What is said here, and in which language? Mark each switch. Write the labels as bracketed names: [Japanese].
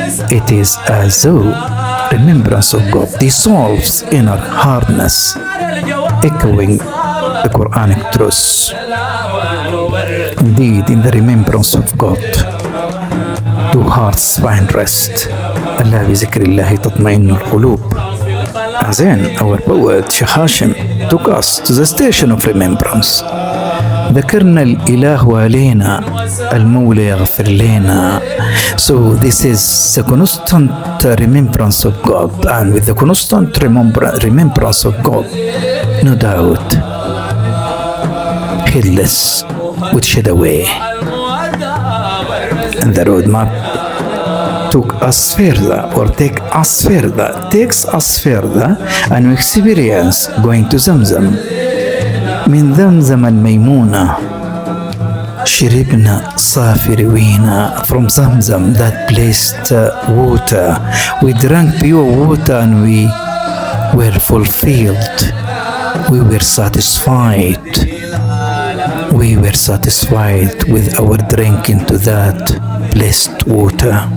[English] It is as though remembrance of God dissolves inner hardness, echoing the Quranic truths. Indeed, in the remembrance of God, do hearts find rest. [Arabic] ألا بذكر الله تطمئن القلوب. [English] And then our poet Sheikh Hashim took us to the station of remembrance. [Arabic] ذكرنا الإله علينا المولى يغفر لنا. [English] So this is the constant remembrance of God, and with the constant remembrance of God, no doubt, headless would shed away. And the roadmap took us further, or takes us further, and we experience going to Zamzam. [Arabic] من ذمزم الميمونة شربنا صافي روينا. [English] From Zamzam, that blessed water, we drank pure water and we were fulfilled. We were satisfied. We were satisfied with our drinking to that blessed water.